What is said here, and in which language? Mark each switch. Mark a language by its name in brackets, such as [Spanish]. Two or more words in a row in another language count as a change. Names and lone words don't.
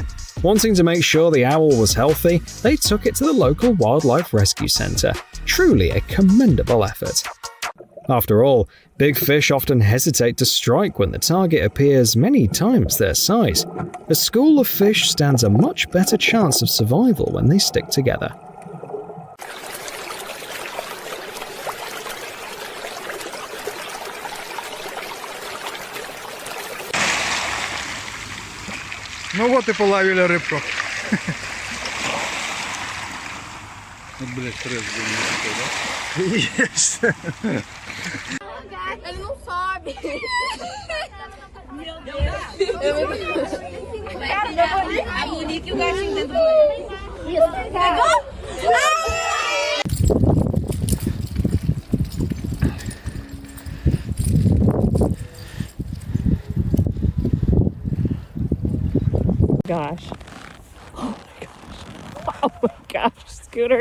[English] Wanting to make sure the owl was healthy, they took it to the local wildlife rescue centre. Truly a commendable effort. After all, big fish often hesitate to strike when the target appears many times their size. A school of fish stands a much better chance of survival when they stick together. [Russian] Ну вот и половили рыбку. Блять, стресс был, да? Есть. [Portuguese] Ele não sobe. Meu Deus. A Monique e o gatinho dentro do banheiro. Pegou? [English] Gosh. Oh my gosh. Oh my gosh, Scooter.